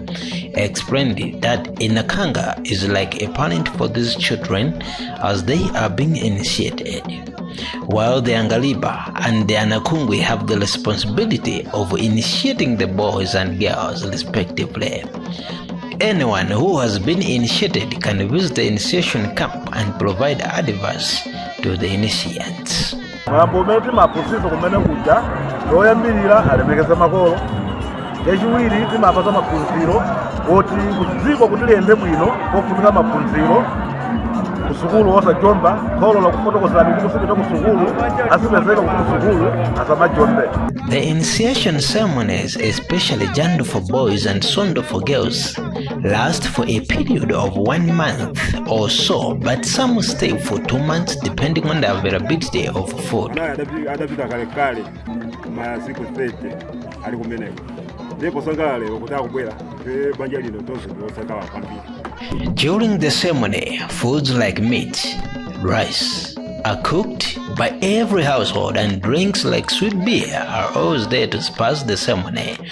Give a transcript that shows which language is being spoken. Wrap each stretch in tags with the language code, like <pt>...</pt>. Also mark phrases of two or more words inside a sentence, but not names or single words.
<en>Explained that a Nakanga is like a parent for these children as they are being initiated, while the Angaliba and the Anakungwi have the responsibility of initiating the boys and girls respectively. Anyone who has been initiated can visit the initiation camp and provide advice to the initiates.</en> <ny>Mapometi maposizo kumene kuja yoyambirira alemekeza makolo echiwiri timapasa maphunziro oti kudziko kuti liyende bwino kofunika maphunziro kusukulu osajomba kholo lakufotokozani kuti kusipita kusukulu asipezeka kuti kusukulu asamajombe.</ny> <en>The initiation ceremonies, especially Jando for boys and Sondo for girls, last for a period of 1 month or so, but some stay for 2 months depending on the availability of food. During the ceremony, foods like meat, rice are cooked by every household, and drinks like sweet beer are always there to spice the ceremony.</en>